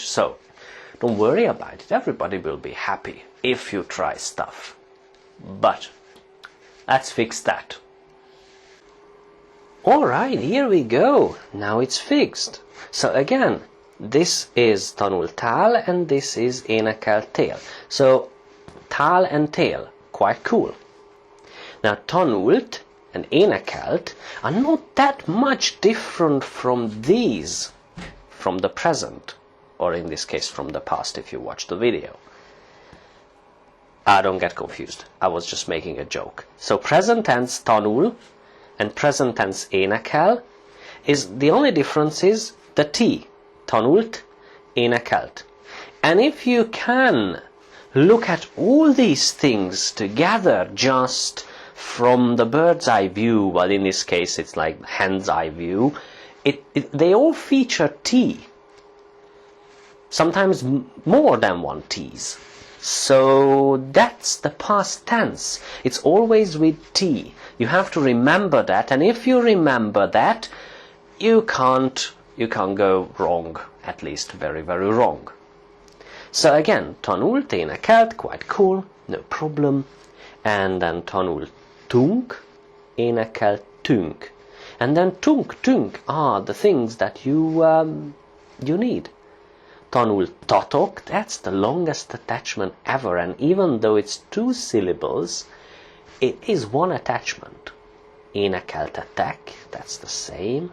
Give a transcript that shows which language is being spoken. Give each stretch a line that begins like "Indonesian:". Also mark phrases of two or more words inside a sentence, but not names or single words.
English: So don't worry about it. Everybody will be happy if you try stuff. But let's fix that. Alright, here we go. Now it's fixed. So again, this is
Hungarian: tanul tal
English: and this is
Hungarian: énekel tél.
English: So tal and tail, quite cool. Now tanult and énekelt are not that much different from these, from the present, or in this case from the past if you watch the video. Don't get confused. I was just making a joke. So present tense tanul and present tense énekel is the only difference is the T.
Hungarian: Tanult, énekelt.
English: And if you can look at all these things together just from the bird's eye view, well, in this case it's like hen's eye view, they all feature T. Sometimes more than one T's. So that's the past tense. It's always with T. You have to remember that, and if you remember that, you can't go wrong, at least very, very wrong. So again,
Hungarian: tanult, énekelt,
English: quite cool, no problem. And then
Hungarian: tanul tunk, énekelt tünk.
English: And then
Hungarian: tunk, tünk
English: are the things that you need.
Hungarian: Tanul tatok,
English: that's the longest attachment ever, and even though it's 2 syllables, it is one attachment. Énekeltetek, that's the same.